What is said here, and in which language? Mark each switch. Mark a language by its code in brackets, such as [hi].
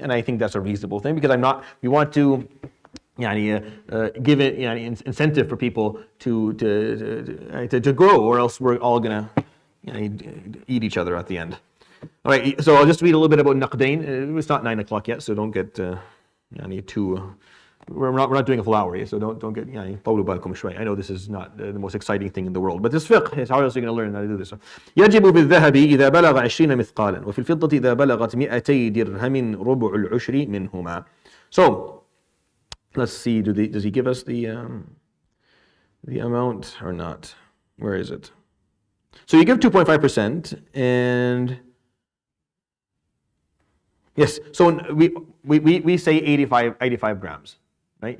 [en] And I think that's a reasonable thing, because we want to give it incentive for people to grow, or else we're all gonna eat each other at the end. All right, so I'll just read a little bit about naqdain. It's not 9 o'clock yet, so don't get too. We're not doing a full hour, so don't get [ar] طولوا بالكم شوي. [en] I know this is not the most exciting thing in the world, but this fiqh is how else are you going to learn how to do this. [ar] يجب بالذهب إذا بلغ 20 مثقالا وفي الفضة إذا بلغت 200 درهم ربع العشر منهما. [en] So let's see, does he give us the amount or not? Where is it? So you give 2.5%, and yes, so we say 85 grams, right?